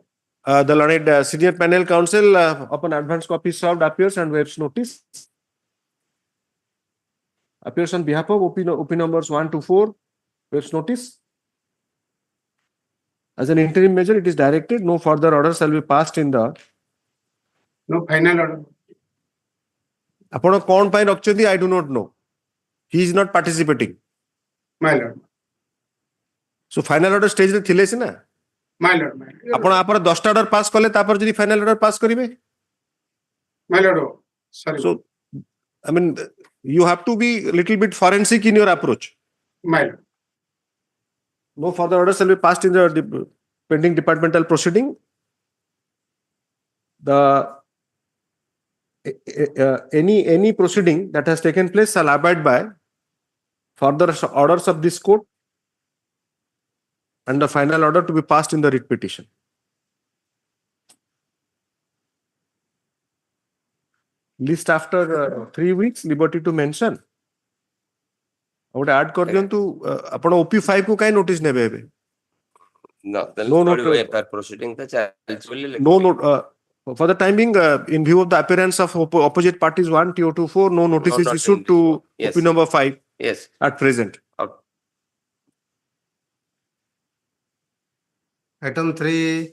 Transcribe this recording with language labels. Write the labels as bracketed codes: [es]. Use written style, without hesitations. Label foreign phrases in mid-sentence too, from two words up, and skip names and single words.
[en] The learned senior panel counsel upon advance copy served appears and waives notice. Appears on behalf of OP numbers 1 to 4, waives notice. As an interim measure, it is directed no further order shall be passed in the. No final order. [or] ଆପଣ କଣ ପାଇଁ ରଖିଛନ୍ତି [en] I do not know. He is not participating. My lord. So final order stage [or] ରେ ଥିଲେ ସିନା. [en] My lord. [or] ଆପଣ ଆପଣ 10ଟା [en] order pass [or] କଲେ ତାପରେ ଯଦି [en] final order pass [or] କରିବେ. [en] My lord. Sorry. So you have to be a little bit forensic in your approach. My lord. No further order shall be passed in the pending departmental proceeding. Any proceeding that has taken place shall abide by further orders of this court and the final order to be passed in the writ petition. List after 3 weeks, liberty to mention. [or] ଗୋଟେ add କରିଦିଅନ୍ତୁ ଆପଣ OP5 କୁ କାଇଁ notice ନେବେ ଏବେ? [en] No note. Proceeding for the time being, in view of the appearance of opposite parties 1 TO24, no notice is issued to yes. OP number 5 yes. at present. Item 3.